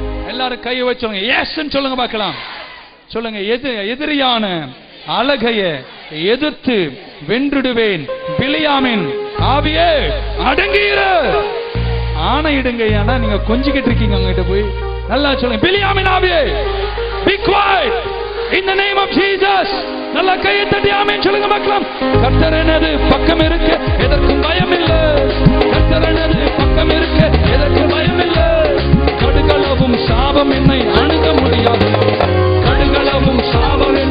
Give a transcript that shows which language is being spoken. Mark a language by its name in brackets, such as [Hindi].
[Tamil] எல்லாரும் கையை வச்சவங்க எஸ் சொல்லுங்க பார்க்கலாம். சொல்லுங்க. எதிரியான அழகைய எதிர்த்து வென்றுடுவேன். பிலேயாமின் ஆவியே அடங்கியிரு. ஆணையிடுங்க. ஏன்னா நீங்க கொஞ்சிக்கிட்டு இருக்கீங்க அங்கிட்ட போய். நல்லா சொல்லுங்க. பிலேயாமின் ஆவியே [English] be quiet in the name of Jesus. [Tamil] நல்லா கையை தட்டி ஆமென் சொல்லுங்க பார்க்கலாம். கர்த்தர் எனது பக்கம் இருக்க எதற்கும் பயம் இல்லை. கர்த்தர் எனது பக்கம் இருக்க எதற்கும் பயம் இல்லை. கடுகளவும் சாபம் என்னை அணுக முடியாது. கடுகளவும் சாபம்